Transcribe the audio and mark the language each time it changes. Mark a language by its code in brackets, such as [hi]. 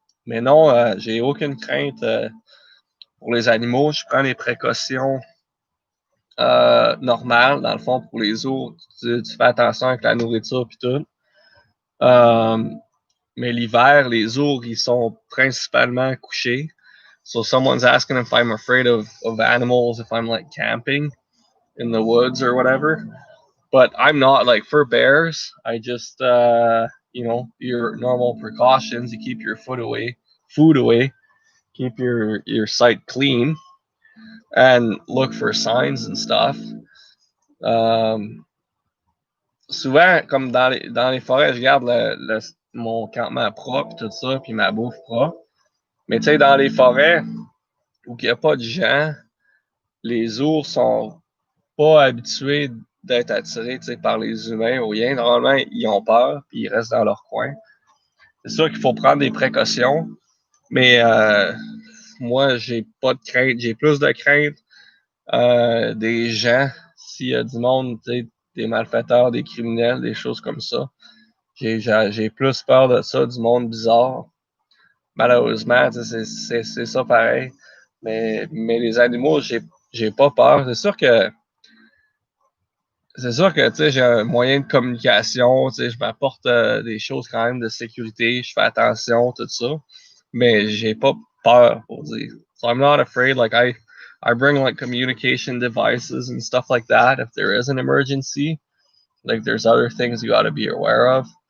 [fr] Mais non, j'ai aucune crainte pour les animaux. Je prends les précautions normales, dans le fond, pour les ours. Tu fais attention avec la nourriture et tout. Mais l'hiver, les ours, ils sont principalement couchés. [en] So someone's asking if I'm afraid of animals, if I'm like camping in the woods or whatever. But I'm not. Like, for bears, I just your normal precautions. You keep your food away, keep your site clean, and look for signs and stuff. [fr] Souvent, comme dans les forêts, je garde mon campement propre, tout ça, puis ma bouffe propre. Mais tu sais, dans les forêts où il n'y a pas de gens, les ours sont pas habitués d'être attirés, tu sais, par les humains ou rien. Normalement, ils ont peur, puis ils restent dans leur coin. C'est sûr qu'il faut prendre des précautions, mais moi, j'ai pas de crainte. J'ai plus de crainte des gens. S'il y a du monde, tu sais, des malfaiteurs, des criminels, des choses comme ça. J'ai plus peur de ça, du monde bizarre. Malheureusement, c'est ça pareil. Mais les animaux, j'ai pas peur. C'est sûr que tu sais, j'ai un moyen de communication, tu sais, je m'apporte des choses quand même de sécurité, je fais attention, tout ça. Mais j'ai pas peur, pour dire. [en] So I'm not afraid. Like, I bring like communication devices and stuff like that if there is an emergency. Like, there's other things you got to be aware of.